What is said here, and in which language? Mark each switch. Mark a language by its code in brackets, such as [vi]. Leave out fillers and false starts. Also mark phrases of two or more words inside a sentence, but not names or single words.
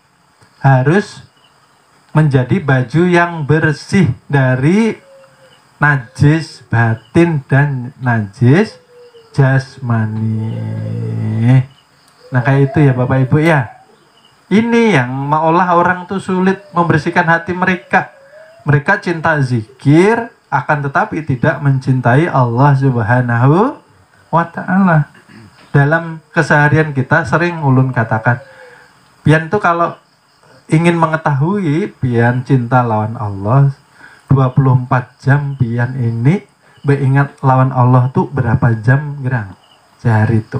[id] Harus menjadi baju yang bersih dari najis batin dan najis jasmani. Nah kayak itu ya Bapak Ibu ya. Ini yang maolah orang tuh sulit membersihkan hati mereka. Mereka cinta zikir, akan tetapi tidak mencintai [ar] الله سبحانه و تعالى. [bjn] Dalam keseharian kita sering ulun katakan, pian tuh kalau ingin mengetahui pian cinta lawan Allah, 24 jam pian ini beingat lawan Allah tuh berapa jam gerang sehari tuh.